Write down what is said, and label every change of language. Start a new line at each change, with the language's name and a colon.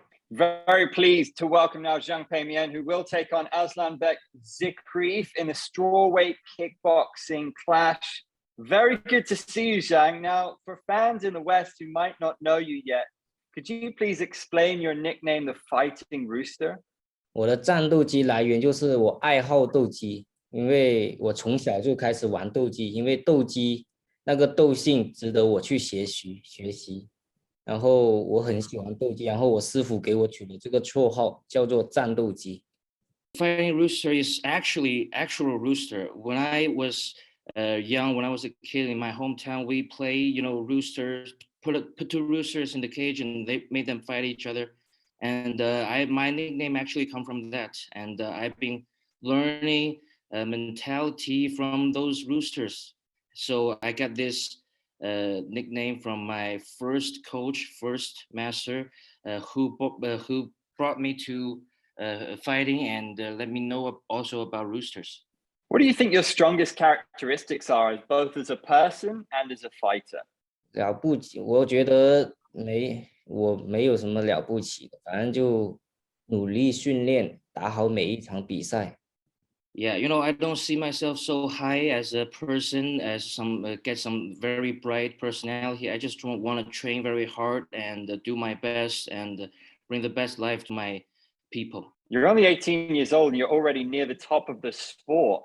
English: Very pleased to welcome now Zhang Peimian, who will take on Aslanbek Zikreev in a strawweight kickboxing clash. Very good to see you, Zhang. Now, for fans in the West who might not know you yet, could you please explain your nickname, the Fighting Rooster?
Chinese: 我的战斗机来源就是我爱好斗鸡，因为我从小就开始玩斗鸡，因为斗鸡那个斗性值得我去学习。然后我很喜欢斗鸡，然后我师傅给我取的这个绰号叫做战斗鸡。
English: Fighting Rooster is actually actual rooster. When I was young, when I was a kid in my hometown, we play, roosters. Put two roosters in the cage, and they made them fight each other. And my nickname actually come from that. And I've been learning mentality from those roosters. So I got this nickname from my first coach, first master, who brought me to fighting and let me know also about roosters. What do you think your strongest characteristics are, both as a person and as a fighter?
Chinese: 了不起，我觉得我没有什么了不起的，反正就努力训练，打好每一场比赛。
English: Yeah, I don't see myself so high as a person, as get some very bright personality. I just want to train very hard and do my best and bring the best life to my people. You're only 18 years old and you're already near the top of the sport.